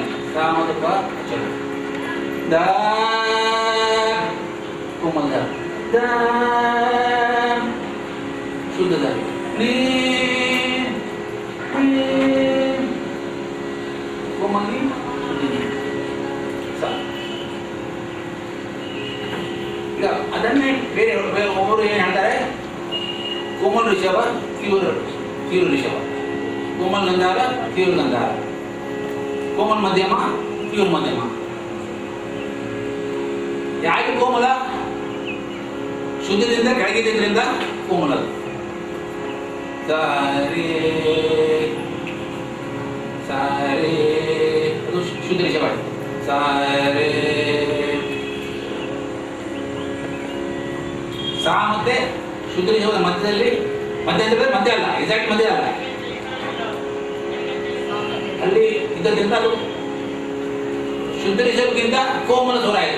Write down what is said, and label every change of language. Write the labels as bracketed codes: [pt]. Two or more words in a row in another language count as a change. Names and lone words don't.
[kn] ಸಾ ಮತ್ತು ಪ ಚಲ, ದ ಕೋಮಲ್ ದ, ದ ಶುದ್ಧ ದ, ನೀ ಕೋಮಲ್ ನೀ ಸ. ಈಗ ಅದನ್ನೇ ಬೇರೆ [hi] कोमल ऋषभ तीव्र ऋषभ, कोमल गंधार तीव्र गंधार, कोमल मध्यಮ तीव्र मध्यಮ. [kn] ಯಾಕೆ ಕೋಮಲ? ಶುದ್ಧದಿಂದ ಕೆಳಗಿದ್ದರಿಂದ ಕೋಮಲ. ಸಾರಿ ಸಾರಿ ಅದು ಶುದ್ಧ ಋಷಭ. ಸಾರಿ ಸಾ ಮತ್ತೆ ಶುದ್ಧ ಋಷಭದ ಮಧ್ಯದಲ್ಲಿ, ಮಧ್ಯ ಅಂದರೆ ಮಧ್ಯ ಅಲ್ಲ, ಎಕ್ಸಾಕ್ಟ್ ಮಧ್ಯ ಅಲ್ಲ, ಅಲ್ಲಿ ಇದರಿಂದ ಅದು ಶುದ್ಧ ರಿಷಭಕ್ಕಿಂತ ಕೋಮಲ ಸ್ವರ ಆಯಿತು.